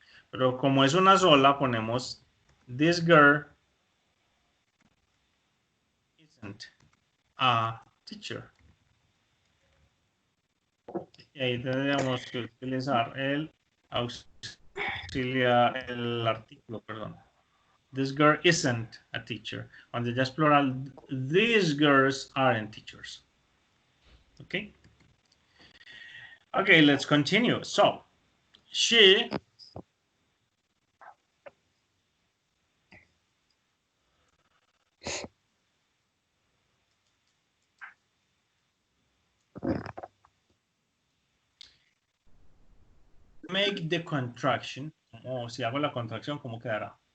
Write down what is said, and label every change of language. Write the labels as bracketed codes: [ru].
[es] Pero como es una sola, ponemos [en] this girl isn't a teacher. [es] Y ahí tendríamos que utilizar el auxiliar, el artículo, perdón. [en] This girl isn't a teacher. [es] Cuando ya es plural, [en] these girls aren't teachers. Okay? Okay, let's continue. So, she make the contraction. [es] O si hago la contracción, ¿cómo quedará?